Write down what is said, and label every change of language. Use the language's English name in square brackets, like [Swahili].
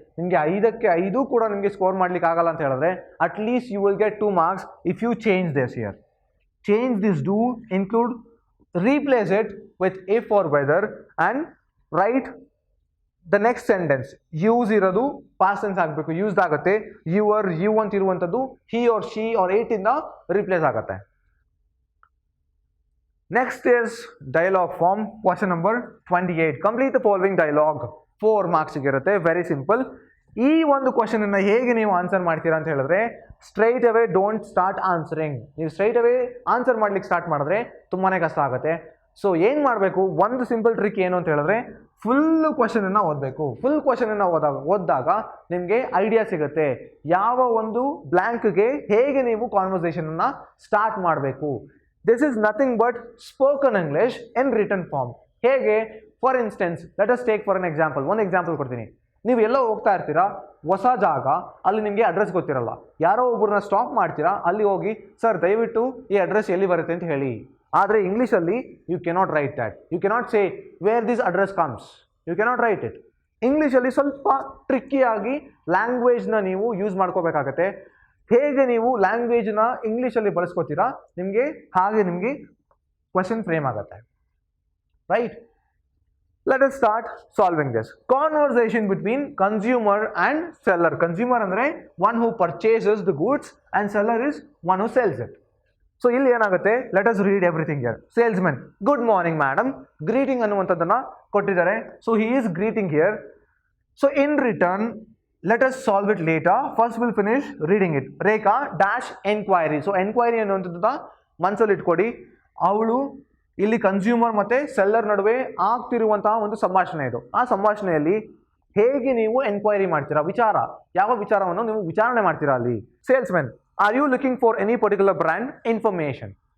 [Kannada] ನಿಮಗೆ 5ಕ್ಕೆ 5 ಕೂಡ ನಿಮಗೆ ಸ್ಕೋರ್ ಮಾಡ್ಲಿಕ್ಕೆ ಆಗಲ್ಲ ಅಂತ ಹೇಳಿದ್ರೆ [English] At least you will get 2 marks if you change this here. Change this do include, replace it with if or whether and write the next sentence. [Kannada] Use ಇರೋದು past tense ಆಗಬೇಕು, used ಆಗುತ್ತೆ. ಯುವರ್ ಯು ಅಂತ ಇರುವಂಥದ್ದು [English] he or she or it [Kannada] ಇಂದ replace ಆಗುತ್ತೆ. [English] Next is dialogue form. Question number 28. Complete the following dialogue. [Kannada] 4 marks ಇರುತ್ತೆ. Very simple. ಈ ಒಂದು ಕ್ವಶನ್ ಅನ್ನ ಹೇಗೆ ನೀವು ಆನ್ಸರ್ ಮಾಡ್ತೀರಾ ಅಂತ ಹೇಳಿದ್ರೆ, [English] Straight away don't start answering. [Kannada] ನೀವು ಸ್ಟ್ರೈಟ್ ಅವೇ ಆನ್ಸರ್ ಮಾಡ್ಲಿಕ್ಕೆ ಸ್ಟಾರ್ಟ್ ಮಾಡಿದ್ರೆ ತುಂಬಾನೇ ಕಷ್ಟ ಆಗುತ್ತೆ. ಸೊ ಏನ್ ಮಾಡಬೇಕು, ಒಂದು ಸಿಂಪಲ್ ಟ್ರಿಕ್ ಏನು ಅಂತ ಹೇಳಿದ್ರೆ, ಫುಲ್ ಕ್ವಶನ್ ಅನ್ನ ಓದಬೇಕು. ಫುಲ್ ಕ್ವಶನ್ ಅನ್ನ ಓದಿದಾಗ ನಿಮಗೆ ಐಡಿಯಾ ಸಿಗುತ್ತೆ ಯಾವ ಒಂದು ಬ್ಲಾಂಕ್ಗೆ ಹೇಗೆ ನೀವು ಕಾನ್ವರ್ಸೇಷನ್ ಅನ್ನ ಸ್ಟಾರ್ಟ್ ಮಾಡಬೇಕು. [English] This is nothing but spoken English in written form. ಹೇಗೆ, for instance let us take for an example. [Kannada] ಒಂದು ಎಕ್ಸಾಂಪಲ್ ಕೊಡ್ತೀನಿ. ನೀವು ಎಲ್ಲೋ ಹೋಗ್ತಾ ಇರ್ತೀರಾ, ಹೊಸ ಜಾಗ, ಅಲ್ಲಿ ನಿಮಗೆ ಅಡ್ರೆಸ್ ಗೊತ್ತಿರಲ್ಲ. ಯಾರೋ ಒಬ್ಬರನ್ನ ಸ್ಟಾಪ್ ಮಾಡ್ತೀರಾ, ಅಲ್ಲಿ ಹೋಗಿ ಸರ್ ದಯವಿಟ್ಟು ಈ ಅಡ್ರೆಸ್ ಎಲ್ಲಿ ಬರುತ್ತೆ ಅಂತ ಹೇಳಿ. ಆದರೆ ಇಂಗ್ಲೀಷಲ್ಲಿ [English] You cannot write that. You cannot say where this address comes. You cannot write it. [Kannada] ಇಂಗ್ಲೀಷಲ್ಲಿ ಸ್ವಲ್ಪ ಟ್ರಿಕ್ಕಿಯಾಗಿ ಲ್ಯಾಂಗ್ವೇಜ್ನ ನೀವು ಯೂಸ್ ಮಾಡ್ಕೋಬೇಕಾಗತ್ತೆ. ಹೇಗೆ ನೀವು ಲ್ಯಾಂಗ್ವೇಜ್ನ ಇಂಗ್ಲೀಷಲ್ಲಿ ಬಳಸ್ಕೋತೀರಾ ಹಾಗೆ ನಿಮಗೆ ಕ್ವಶನ್ ಫ್ರೇಮ್ ಆಗುತ್ತೆ. Right? [English] Let us start solving this. Conversation between consumer and seller. Consumer ಅಂದರೆ one who purchases the goods and seller is one who sells it. So [Kannada] ಇಲ್ಲಿ ಏನಾಗುತ್ತೆ, [English] Let us read everything here. Salesman, good morning madam. Greeting [Kannada] ಅನ್ನುವಂಥದ್ದನ್ನ ಕೊಟ್ಟಿದ್ದಾರೆ. [English] So he is greeting here. So in return, let us solve it later. First we'll finish reading it. Rekha dash enquiry. [Kannada] So enquiry ಅನ್ನುವಂಥದ್ದು ಮನಸ್ಸಲ್ಲಿ ಇಟ್ಕೊಡಿ. ಅವಳು ಇಲ್ಲಿ consumer ಮತ್ತೆ seller ನಡುವೆ ಆಗ್ತಿರುವಂತಹ ಒಂದು ಸಂಭಾಷಣೆ ಇದು. ಆ ಸಂಭಾಷಣೆಯಲ್ಲಿ ಹೇಗೆ ನೀವು ಎನ್ಕ್ವೈರಿ ಮಾಡ್ತೀರಾ, ಯಾವ ವಿಚಾರವನ್ನು ನೀವು ವಿಚಾರಣೆ ಮಾಡ್ತೀರಾ ಅಲ್ಲಿ. [English] Salesman, are you looking for any particular brand information.